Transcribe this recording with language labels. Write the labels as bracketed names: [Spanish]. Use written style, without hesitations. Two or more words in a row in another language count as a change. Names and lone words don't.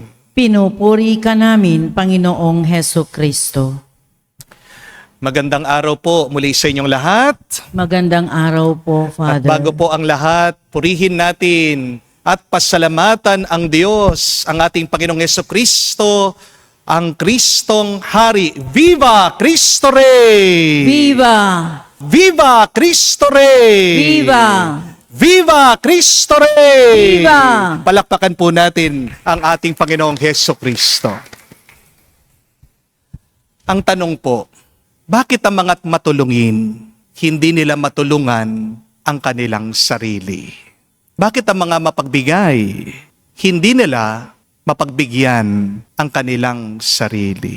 [Filipino] Pinupuri ka namin, Panginoong Heso Kristo. Magandang araw po muli sa inyong lahat. Magandang araw po, At Father. bago po ang lahat, purihin natin at pasalamatan ang Diyos, ang ating Panginoong Heso Kristo, ang Kristong Hari. [Spanish] Viva Cristo Rey! Viva! Viva Cristo Rey! Viva! Viva Cristo Rey! Viva! [Filipino] Palakpakan po natin ang ating Panginoong Heso Kristo. Ang tanong po, bakit ang mga matulungin, hindi nila matulungan ang kanilang sarili? Bakit ang mga mapagbigay, hindi nila mapagbigyan ang kanilang sarili?